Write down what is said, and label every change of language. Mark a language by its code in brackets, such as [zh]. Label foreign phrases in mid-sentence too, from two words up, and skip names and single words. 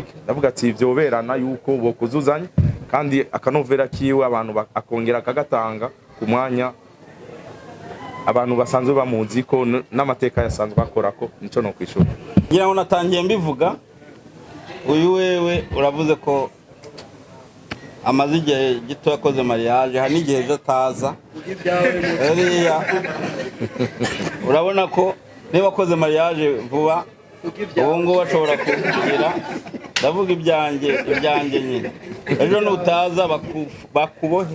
[rn] Ndavuga ati ivyo berana yuko bokuzuzanya, kandi akanovera kiwe abantu akongera akagatanga ku mwanya abantu basanzwe bamuzi ko n'amateka yasanzwe akora ko nico no kwishura. Ngira ngo natangiye mbivuga, uyu wewe uravuze ko amaze igihe gito yakoze mariage, hari n'igihe ejo ataza. Urabona ko niba wakoze mariage vuba, ubu ngubu bashobora kugira, ndavuga ibyanjye nyine, ejo nutaza bakubohe.